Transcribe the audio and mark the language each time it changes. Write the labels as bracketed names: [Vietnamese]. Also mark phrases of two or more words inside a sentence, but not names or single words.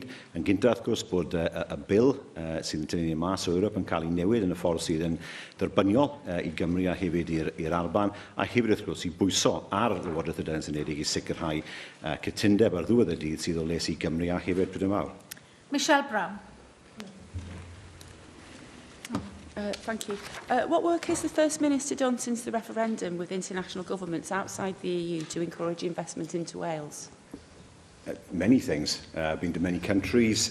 [Welsh] Yn gyntaf, wrth gwrs, bod y bil sydd yn tynnu mas o Ewrop yn cael ei newid yn y ffordd sydd yn dderbyniol i Gymru a hefyd i'r Alban, a hefyd, wrth gwrs, i bwyso ar Llywodraeth y Senedd i sicrhau cytundeb ar ddiwedd y dydd sydd o les i Gymru a hefyd Prydain Mawr. Michelle Brown. [English] Thank you. What work has the First Minister done since the referendum with international governments outside the EU to encourage investment into Wales? Many things. Been to many countries.